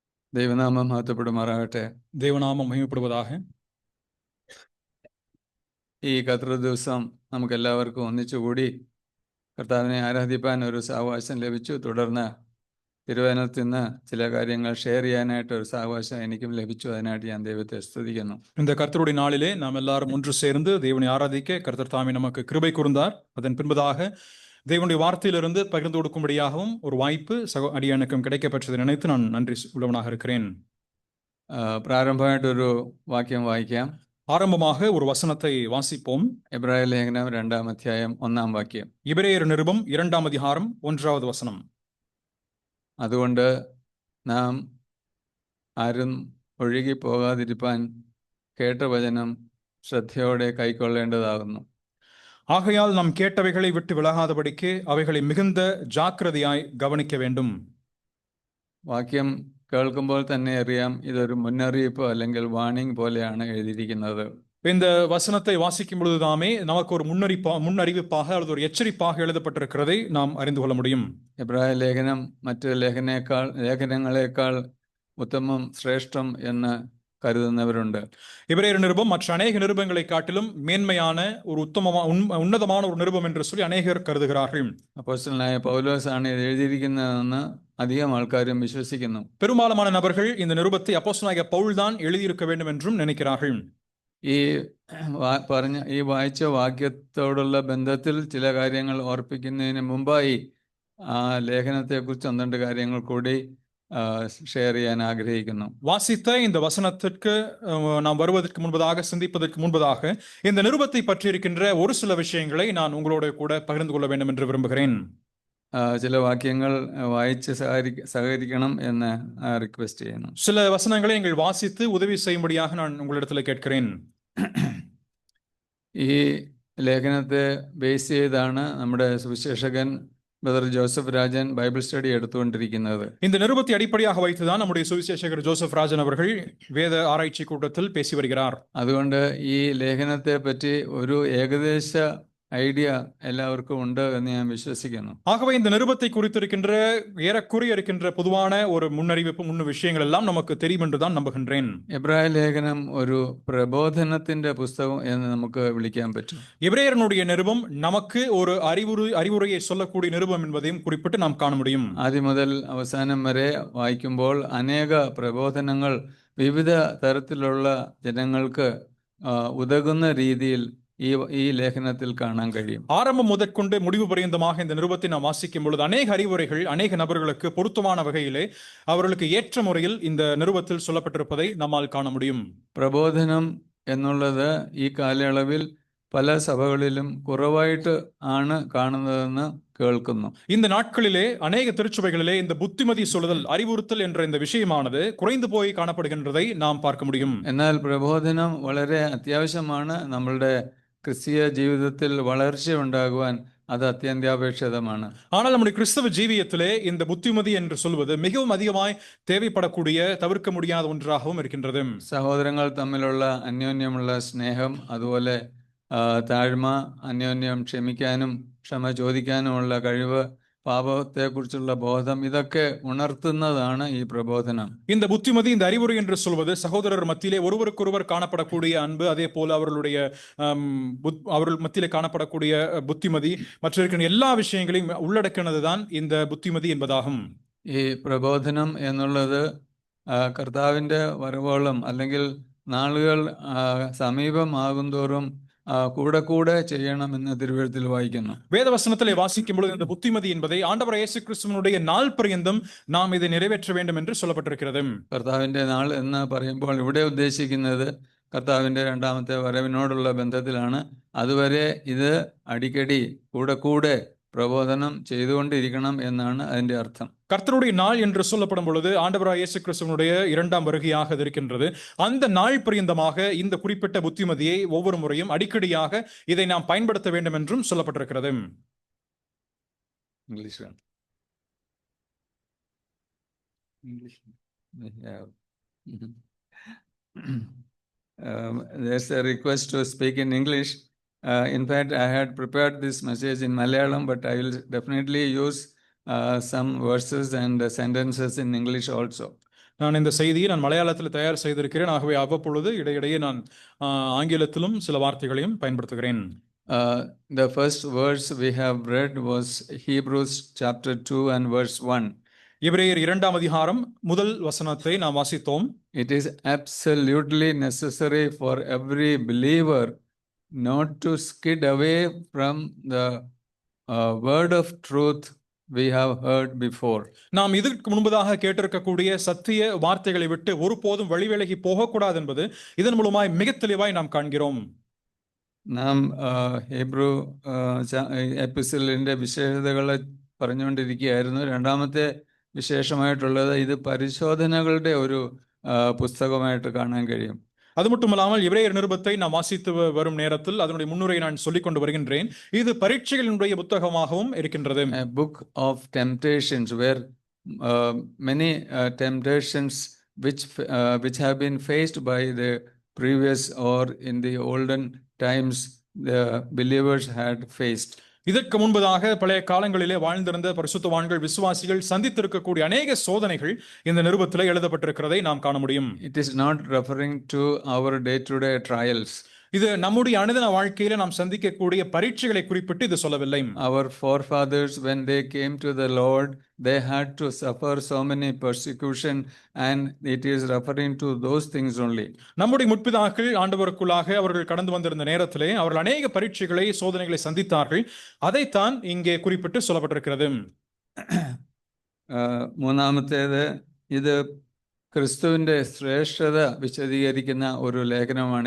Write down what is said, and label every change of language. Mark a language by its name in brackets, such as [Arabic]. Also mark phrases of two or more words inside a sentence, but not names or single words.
[Malayalam] ദൈവനാമം മഹത്വപ്പെടുമാറാകട്ടെ. [Tamil] தேவநாமம் மகிமைப்படுவதாக. [Malayalam] ഈ കർത്തൃ ദിവസം നമുക്കെല്ലാവർക്കും ഒന്നിച്ചുകൂടി കർത്താവിനെ ആരാധിപ്പാൻ ഒരു സാവകാശം ലഭിച്ചു. തുടർന്ന് തിരുവചനത്തിൽ നിന്ന് ചില കാര്യങ്ങൾ ഷെയർ ചെയ്യാനായിട്ട് ഒരു സാവകാശം എനിക്കും ലഭിച്ചു. അതിനായിട്ട് ഞാൻ ദൈവത്തെ സ്തുതിക്കുന്നു. [Tamil] இந்த கர்த்தருடைய நாளிலே நாம் எல்லாரும் ஒன்று சேர்ந்து தேவனை ஆராதிக்க கர்த்தர் தாமே நமக்கு கிருபை கூர்ந்தார். அதன் பின்பதாக தேவனுடைய வார்த்தையிலிருந்து பகிர்ந்து கொடுக்கும்படியாகவும் ஒரு வாய்ப்பு அடியானுக்கும் கிடைக்கப்பெற்றதை நினைத்து நான் நன்றி உள்ளவனாக இருக்கிறேன். [Malayalam] പ്രാരംഭമായിട്ടൊരു വാക്യം വായിക്കാം. [Tamil] ஆரம்பமாக ஒரு வசனத்தை வாசிப்போம். [Malayalam] എബ്രായ ലേഖനം 2-ാം അധ്യായം 1-ാം വാക്യം. [Tamil] எபிரேயர் நிருபம் 2-ாம் அதிகாரம் 1-வது வசனம். [Malayalam] അതുകൊണ്ട് നാം ആരും ഒഴുകി പോകാതിരിപ്പാൻ കേട്ട വചനം ശ്രദ്ധയോടെ കൈക്കൊള്ളേണ്ടതാകുന്നു. [Tamil] ஆகையால் நாம் கேட்டவைகளை விட்டு விலகாதபடிக்கு அவைகளை மிகுந்த ஜாக்கிரதையாய் கவனிக்க வேண்டும். [Malayalam] വാക്യം കേൾക്കുമ്പോൾ തന്നെ അറിയാം ഇതൊരു മുന്നറിയിപ്പ് അല്ലെങ്കിൽ വാണിംഗ് പോലെയാണ് എഴുതിയിരിക്കുന്നത്. [Tamil] இந்த வசனத்தை வாசிக்கும் பொழுதுதாமே நமக்கு ஒரு முன்னறிவிப்பாக அல்லது ஒரு எச்சரிப்பாக எழுதப்பட்டிருக்கிறதை நாம் அறிந்து கொள்ள முடியும். [Malayalam] എബ്രായ ലേഖനം മറ്റ് ലേഖനങ്ങളെക്കാൾ ഉത്തമം ശ്രേഷ്ഠം എന്ന് കരുതുന്നവരുണ്ട്. [Tamil] எபிரேயர் நிருபம் மற்ற அநேக நிருபங்களை காட்டிலும் மேன்மையான ஒரு உன்னதமான ஒரு நிருபம் என்று சொல்லி அநேகர் கருதுகிறார்கள். [Malayalam] അപ്പോസ്തലനായ പൗലോസ് ആണ് ഇത് എഴുതിയിരിക്കുന്നതെന്ന് അധികം ആൾക്കാരും വിശ്വസിക്കുന്നു. [Tamil] பெரும்பாலான நபர்கள் இந்த நிருபத்தை அப்போஸ்தலனாகிய பவுல் தான் எழுதியிருக்க வேண்டும் என்றும் நினைக்கிறார்கள். [Malayalam] ഈ വായിച്ച വാക്യത്തോടുള്ള ബന്ധത്തിൽ ചില കാര്യങ്ങൾ ഓർപ്പിക്കുന്നതിന് മുമ്പായി ആ ലേഖനത്തെക്കുറിച്ച് 1-2 കാര്യങ്ങൾ കൂടി ஷேர் ചെയ്യാൻ ആഗ്രഹിക്കുന്നു. [Tamil] வாசித்த இந்த வசனத்திற்கு நாம் வருவதற்கு முன்பதாக சிந்திப்பதற்கு முன்பதாக இந்த நிருபத்தை பற்றி இருக்கின்ற ஒரு சில விஷயங்களை நான் உங்களோட கூட பகிர்ந்து கொள்ள வேண்டும் என்று விரும்புகிறேன். [Malayalam] ചില വാക്യങ്ങൾ വായിച്ച് സഹകരിക്കണം എന്ന് റിക്വസ്റ്റ് ചെയ്യുന്നു. [Tamil] சில வசனங்களை நீங்கள் வாசித்து உதவி செய்யும்படியாக நான் உங்களிடத்தில் கேட்கிறேன். [Malayalam] ഈ ലേഖനത്തെ ബേസ് ചെയ്താണ് നമ്മുടെ സുവിശേഷകൻ ബ്രദർ ജോസഫ് രാജൻ [English] Bible study [Malayalam] എടുത്തുകൊണ്ടിരിക്കുന്നത്. [Tamil] இந்த நிருபத்தை அடிப்படையாக வைத்துதான் நம்முடைய சுவிசேஷகர் ஜோசப் ராஜன் அவர்கள் வேத ஆராய்ச்சி கூட்டத்தில் பேசி வருகிறார். [Malayalam] അതുകൊണ്ട് ഈ ലേഖനത്തെ പറ്റി ഒരു ഏകദേശ ഐഡിയ എല്ലാവർക്കും ഉണ്ട് എന്ന് ഞാൻ വിശ്വസിക്കുന്നു. [Tamil] ஆகவே இந்த நிருபத்தை குறித்திருக்கின்ற ஏறக்குறைய இருக்கின்ற பொதுவான ஒரு முன்னறிவிப்பு விஷயங்கள் எல்லாம் நமக்கு தெரியும் என்று தான் நம்புகின்றேன். [Malayalam] എബ്രായ ലേഖനം ഒരു പ്രബോധനത്തിന്റെ പുസ്തകം എന്ന് നമുക്ക് വിളിക്കാൻ പറ്റും. [Tamil] எபிரேயருடைய நிருபம் நமக்கு ஒரு அறிவுரையை சொல்லக்கூடிய நிருபம் என்பதையும் குறிப்பிட்டு நாம் காண முடியும். [Malayalam] ആദ്യം മുതൽ അവസാനം വരെ വായിക്കുമ്പോൾ അനേക പ്രബോധനങ്ങൾ വിവിധ തരത്തിലുള്ള ജനങ്ങൾക്ക് ഉതകുന്ന രീതിയിൽ ഈ ലേഖനത്തിൽ കാണാൻ കഴിയും. [Tamil] ஆரம்பம் முதற்கொண்டு முடிவு பரியந்தமாக இந்த நிருபத்தை நாம் வாசிக்கும் பொழுது அநேக அறிவுரைகள் அநேக நபர்களுக்கு பொருத்தமான வகையிலே அவர்களுக்கு ஏற்ற முறையில் இந்த நிருபத்தில் சொல்லப்பட்டிருப்பதை நம்மால் காண முடியும். [Malayalam] പ്രബോധനം എന്നുള്ളത് ഈ കാലയളവിൽ പല സഭകളിലും കുറവായിട്ട് ആണ് കാണുന്നതെന്ന് കേൾക്കുന്നു. [Tamil] இந்த நாட்களிலே அநேக திருச்சபைகளிலே இந்த புத்திமதி சொல்லுதல் அறிவுறுத்தல் என்ற இந்த விஷயமானது குறைந்து போய் காணப்படுகின்றதை நாம் பார்க்க முடியும். [Malayalam] എന്നാൽ പ്രബോധനം വളരെ അത്യാവശ്യമാണ്. നമ്മളുടെ ക്രിസ്തീയ ജീവിതത്തിൽ വളർച്ച ഉണ്ടാകുവാൻ അത് അത്യന്താപേക്ഷിതമാണ്. [Tamil] ஆனால் நம்முடைய கிறிஸ்தவ ஜீவியத்திலே இந்த புத்திமதி என்று சொல்வது மிகவும் அதிகமாய் தேவைப்படக்கூடிய தவிர்க்க முடியாத ஒன்றாகவும் இருக்கின்றது. [Malayalam] സഹോദരങ്ങൾ തമ്മിലുള്ള അന്യോന്യമുള്ള സ്നേഹം, അതുപോലെ താഴ്മ, അന്യോന്യം ക്ഷമിക്കാനും ക്ഷമ ചോദിക്കാനുമുള്ള കഴിവ്, പാപത്തെക്കുറിച്ചുള്ള ബോധം, இதொക്കെ உணர்த்துന്നതാണ് ഈ പ്രബോധനം. [Tamil] இந்த புத்திமதி, இந்த அறிவுரை என்று சொல்வது சகோதரர் மத்தியிலே ஒருவருக்கொருவர் காணப்படக்கூடிய அன்பு, அதே போல அவர்கள் மத்தியிலே காணப்படக்கூடிய புத்திமதி மற்ற இருக்கிற எல்லா விஷயங்களையும் உள்ளடக்கினதுதான் இந்த புத்திமதி என்பதாகும். [Malayalam] ഈ പ്രബോധനം എന്നുള്ളത് കർത്താവിന്റെ വരവോളം അല്ലെങ്കിൽ നാളുകൾ സമീപമാകുന്തോറും കൂടെ കൂടെ செய்யണമെന്ന് തിരുവെഴുത്തിൽ വായിക്കുന്നു. [Tamil] வேதவசனத்திலே வாசிக்கும் பொழுது இந்த புத்திமதி என்பதை ஆண்டவர் இயேசு கிறிஸ்துவினுடைய நாள் பரியந்தம் நாம் இதை நிறைவேற்ற வேண்டும் என்று சொல்லப்பட்டிருக்கிறது. [Malayalam] കർത്താവിന്റെ നാൾ എന്ന് പറയുമ്പോൾ ഇവിടെ ഉദ്ദേശിക്കുന്നത് കർത്താവിന്റെ രണ്ടാമത്തെ വരവിനോടുള്ള ബന്ധത്തിലാണ്. അതുവരെ ഇത് അടിക്കടി കൂടെ കൂടെ പ്രബോധനം ചെയ്തുകൊണ്ടിരിക്കണം എന്നാണ് അതിന്റെ அர்த்தம். [Tamil] கர்த்தருடைய நாள் என்று சொல்லப்படும் பொழுது ஆண்டவராகிய இயேசு கிறிஸ்துவினுடைய இரண்டாம் வருகையாக இருக்கின்றது. அந்த நாள் பரியந்தமாக இந்த குறிப்பிட்ட புத்திமதியை ஒவ்வொரு முறையும் அடிக்கடியாக இதை நாம் பயன்படுத்த வேண்டும் என்றும் சொல்லப்பட்டிருக்கிறது. [English] இங்கிலீஷ் there's a request to speak in English. In fact, I had prepared this message in Malayalam, but I will definitely use some verses and sentences in English also. [Tamil] நான் இந்த செய்தியை நான் மலையாளத்தில் தயார் செய்திருக்கிறேன். ஆகவே அவ்வப்பொழுது இடையிடையே நான் ஆங்கிலத்திலும் சில வார்த்தைகளையும் பயன்படுத்துகிறேன். [English] The first verse we have read was Hebrews chapter 2 and verse 1. [Tamil] எபிரேயர் 2ஆம் அதிகாரம் முதல் வசனத்தை நாம் வாசித்தோம். [English] It is absolutely necessary for every believer not to skid away from the word of truth we have heard before. [Tamil] நாம் இதற்கு முன்பதாக கேட்டிருக்கக்கூடிய சத்திய வார்த்தைகளை விட்டு ஒருபோதும் வழிவிலகி போகக்கூடாது என்பது இதன் மூலமாய் மிக தெளிவாய் நாம் காண்கிறோம். [Malayalam] നാം [English] Hebrew epistle's [Malayalam] വിശേഷതകളെ പറഞ്ഞുകൊണ്ടിരിക്കുകയായിരുന്നു. രണ്ടാമത്തെ വിശേഷമായിട്ടുള്ളത് ഇത് പരിശോധനകളുടെ ഒരു പുസ്തകമായിട്ട് കാണാൻ കഴിയും. [Tamil] அது மட்டுமல்லாமல் எபிரேயர் நிருபத்தை நாம் வாசித்து வரும் நேரத்தில் அதனுடைய முன்னுரை நான் சொல்லிக் கொண்டு வருகின்றேன். இது பரீட்சைகளினுடைய புத்தகமாகவும் இருக்கின்றது. [English] A book of temptations where many temptations which have been faced by the previous or in the olden times the believers had faced. [Tamil] இதற்கு முன்பதாக பழைய காலங்களிலே வாழ்ந்திருந்த பரிசுத்தவான்கள் விசுவாசிகள் சந்தித்திருக்கக்கூடிய அநேக சோதனைகள் இந்த நிருபத்திலே எழுதப்பட்டிருக்கிறதை நாம் காண முடியும். [English] It is not referring to our day-to-day trials. [Tamil] இது நம்முடைய அனுதின வாழ்க்கையில நாம் சந்திக்கக்கூடிய பரீட்சைகளை குறிப்பிட்டு இது சொல்லவில்லை. [English] Our forefathers, when they came to the Lord, they had to suffer so many persecution, and it is referring to those things only. [Tamil] நம்முடைய முற்பிதாக்கள் ஆண்டவருக்குள்ளாக அவர்கள் கடந்து வந்திருந்த நேரத்திலே அவர்கள் அநேக பரீட்சைகளை சோதனைகளை சந்தித்தார்கள். அதைத்தான் இங்கே குறிப்பிட்டு சொல்லப்பட்டிருக்கிறது. [Malayalam] മൂന്നാമത്തേത് ഇത് ക്രിസ്തുവിൻ്റെ ശ്രേഷ്ഠത വിശദീകരിക്കുന്ന ഒരു ലേഖനമാണ്.